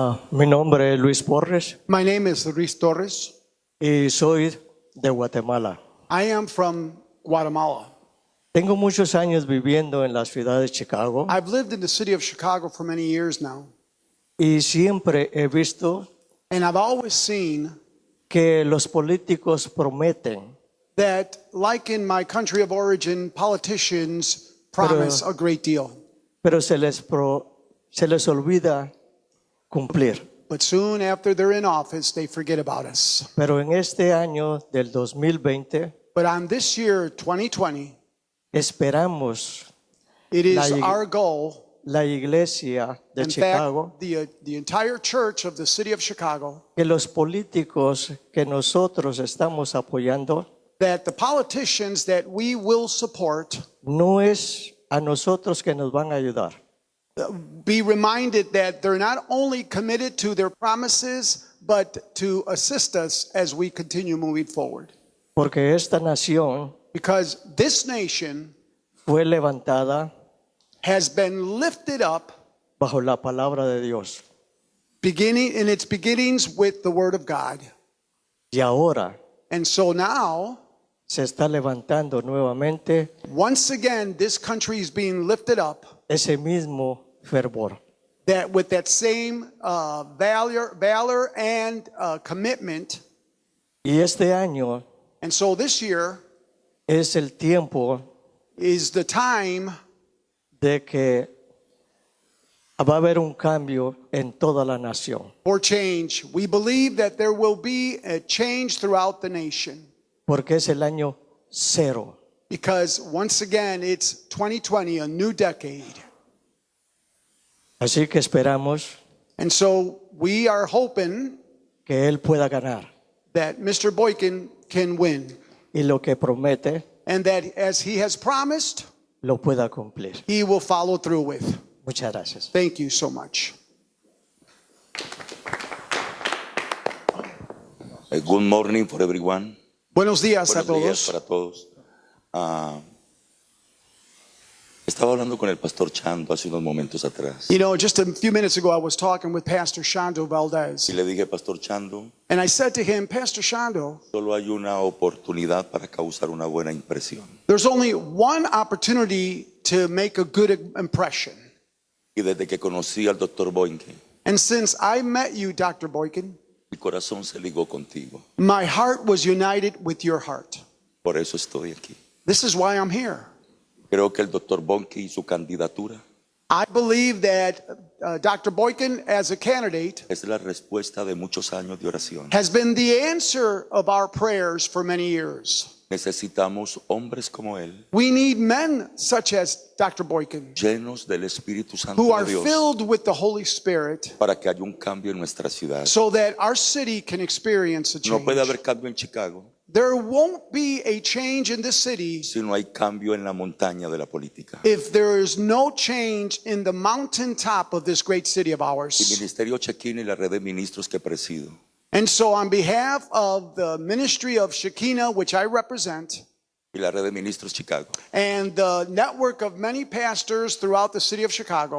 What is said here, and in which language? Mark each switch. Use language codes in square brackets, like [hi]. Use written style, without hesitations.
[es] Mi nombre es Luis Porres [en] My name is Luis Torres. [es] y soy de Guatemala. [en] I am from Guatemala. [es] Tengo muchos años viviendo en la ciudad de Chicago [en] I've lived in the city of Chicago for many years now, [es] y siempre he visto [en] and I've always seen [es] que los políticos prometen, [en] that, like in my country of origin, politicians promise a great deal, [es] pero se les olvida cumplir. [en] but soon after they're in office, they forget about us. [es] Pero en este año del 2020 [en] But on this year, 2020, [es] esperamos [en] it is [es] La- [en] our goal, [es] la iglesia de [en] in Chicago, fact, the entire church of the city of Chicago, [es] que los políticos que nosotros estamos apoyando [en] that the politicians that we will support [es] no es a nosotros que nos van a ayudar. [en] be reminded that they're not only committed to their promises, but to assist us as we continue moving forward. [es] Porque esta nación [en] Because this nation [es] fue levantada [en] has been lifted up [es] bajo la palabra de Dios. [en] beginning in its beginnings with the Word of God. [es] Y ahora [en] And so now, [es] se está levantando nuevamente [en] once again, this country is being lifted up, [es] ese mismo fervor. [en] that with that same valor and commitment. [es] Y este año [en] And so this year [es] es el tiempo [en] is the time [es] de que va a haber un cambio en toda la nación. [en] for change. We believe that there will be a change throughout the nation, [es] Porque es el año cero. [en] because once again, it's 2020, a new decade. [es] Así que esperamos [en] And so we are hoping [es] que él pueda ganar. [en] that Mr. Boykin can win, [es] Y lo que promete [en] and that as he has promised, [es] lo pueda cumplir. [en] he will follow through with. [es] Muchas gracias. [en] Thank you so much. Good morning for everyone. [es] Buenos días a Buenos días para todos. Estaba hablando con el pastor Chando hace unos momentos atrás. [en] You know, just a few minutes ago, I was talking with Pastor Shando Valdez, [es] Y le dije, Pastor Chando, [en] and I said to him, Pastor Shando, [es] solo hay una oportunidad para causar una buena impresión. [en] there's only one opportunity to make a good impression. [es] Y desde que conocí al doctor Boykin, [en] And since I met you, Dr. Boykin, [es] mi corazón se ligó contigo. [en] my heart was united with your heart. [es] Por eso estoy aquí. [en] This is why I'm here. [es] Creo que el doctor Boykin y su candidatura [en] I believe that Dr. Boykin, as a candidate, [es] es la respuesta de muchos años de oración. [en] has been the answer of our prayers for many years. [es] Necesitamos hombres como él, [en] We need men such as Dr. Boykin, [es] llenos del Espíritu Santo [en] who are [es] de Dios, [en] filled with the Holy Spirit, [es] para que haya un cambio en nuestra ciudad. [en] so that our city can experience a [es] No puede [en] change. [es] haber cambio en Chicago [en] There won't be a change in this city [es] si no hay cambio en la montaña de la política. [en] if there is no change in the mountaintop of this great city of [es] El [en] ours. [es] Ministerio Chequín y la red de ministros que presido, [en] And so on behalf of the ministry of Shekinah, which I represent, [es] y la red de ministros Chicago, [en] and the network of many pastors throughout the city of Chicago,